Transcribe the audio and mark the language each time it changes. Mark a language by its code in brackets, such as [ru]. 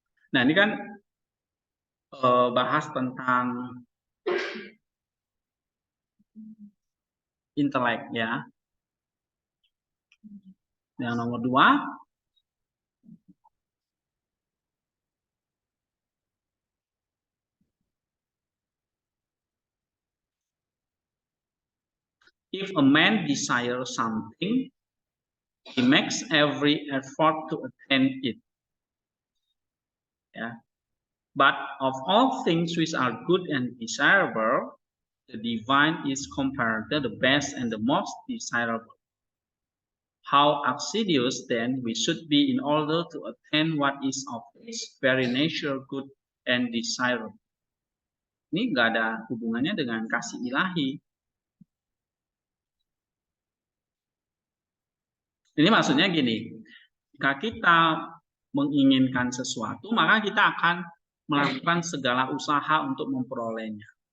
[id] Nah, ini kan bahas tentang intelek, ya. Yang nomor 2, [en] if a man desires something, he makes every effort to attain it. Yeah. But of all things which are good and desirable, the divine is compared to the best and the most desirable. How assiduous then we should be in order to attain what is of its very nature good and desirable. [id] Ini nggak ada hubungannya dengan kasih ilahi. Ini maksudnya gini, jika kita menginginkan sesuatu, maka kita akan melakukan segala usaha untuk memperolehnya.